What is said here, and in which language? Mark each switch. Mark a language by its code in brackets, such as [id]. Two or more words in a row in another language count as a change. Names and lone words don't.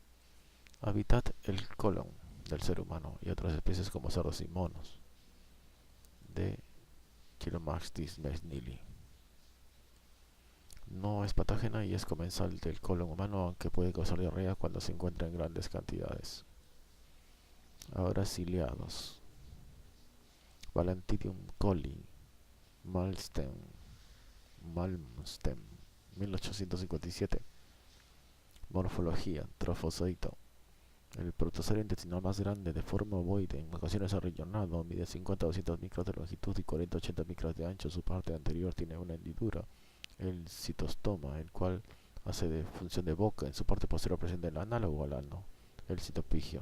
[es] Hábitat: el colon del ser humano y otras especies como cerdos y monos. De Chiromaxis mesnili. No es patógena y es comensal del colon humano, aunque puede causar diarrea cuando se encuentra en grandes cantidades. Ahora ciliados. Valentidium coli, Malmsteen, 1857. Morfología: trofozoito. El protozoario intestinal más grande, de forma ovoide, en ocasiones arrellonado, mide 50 a 200 micras de longitud y 40 a 80 micras de ancho. Su parte anterior tiene una hendidura, el citostoma, el cual hace de función de boca. En su parte posterior presenta el análogo al ano, el citopigio.